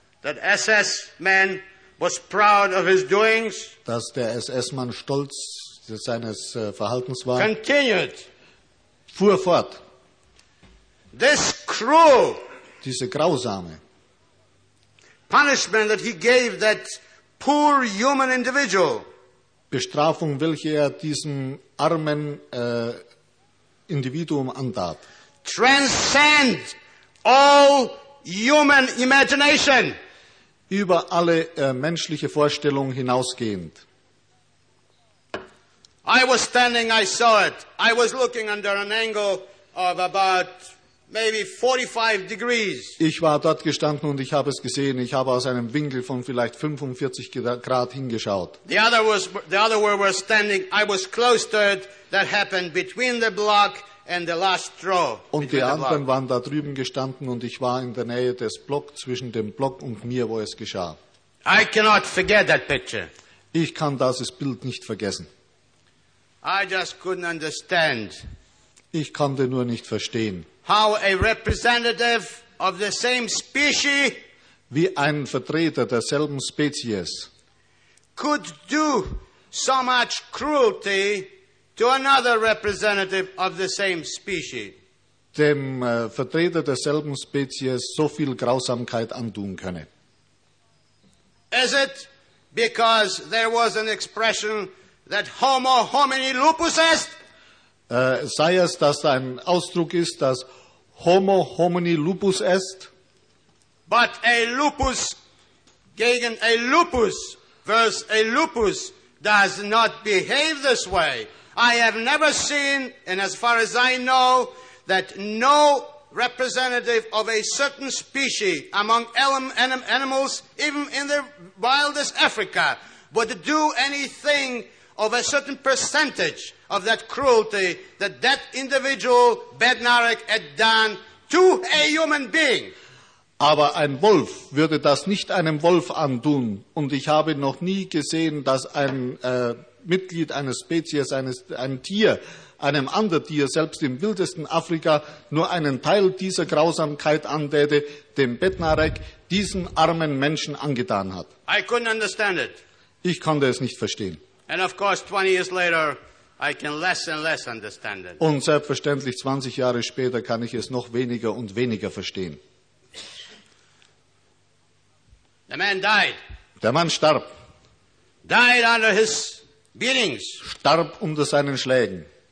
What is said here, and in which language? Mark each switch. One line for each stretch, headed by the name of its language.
English: that SS man was proud of his doings,
German: dass der SS-Mann stolz seines Verhaltens war,
English: continued,
German: fuhr fort.
English: This cruel,
German: diese grausame
English: punishment that he gave that poor human individual,
German: Bestrafung, welche er diesem armen Individuum antat,
English: transcend all human imagination,
German: über alle menschliche Vorstellung hinausgehend.
English: I was standing, I saw it. I was looking under an angle of about maybe 45 degrees.
German: Ich war dort gestanden und ich habe es gesehen. Ich habe aus einem Winkel von vielleicht 45 Grad hingeschaut.
English: The other where we're standing, I was close to it. That happened between the block and the last row.
German: Und die anderen waren da drüben gestanden und ich war in der Nähe des Blocks, zwischen dem Block und mir, wo es geschah.
English: I cannot forget that picture.
German: Ich kann dieses Bild nicht vergessen.
English: I just couldn't understand.
German: Ich konnte nur nicht verstehen.
English: How a representative of the same species,
German: wie ein Vertreter derselben Spezies,
English: could do so much cruelty to another representative of the same species.
German: Dem Vertreter derselben Spezies so viel Grausamkeit antun könne.
English: Is it because there was an expression that
Latin: homo homini lupus est?
German: Sei es, dass ein Ausdruck ist, dass
Latin: homo homini lupus est?
English: But a lupus gegen a lupus versus a lupus does not behave this way. I have never seen, and as far as I know, that no representative of a certain species among animals, even in the wildest Africa, would do anything of a certain percentage of that cruelty that that individual Bednarek had done to a human being.
German: Aber ein Wolf würde das nicht einem Wolf antun. Und ich habe noch nie gesehen, dass ein Mitglied eines Spezies, ein Tier, einem anderen Tier, selbst im wildesten Afrika, nur einen Teil dieser Grausamkeit antäte, dem Bednarek diesen armen Menschen angetan hat.
English: I couldn't understand it.
German: Ich konnte es nicht verstehen.
English: And of course, 20 years later, I can less and less understand it.
German: Und selbstverständlich 20 Jahre später kann ich es noch weniger und weniger verstehen.
English: The man died.
German: Der Mann starb.
English: Died under his beatings.
German: Starb unter seinen Schlägen.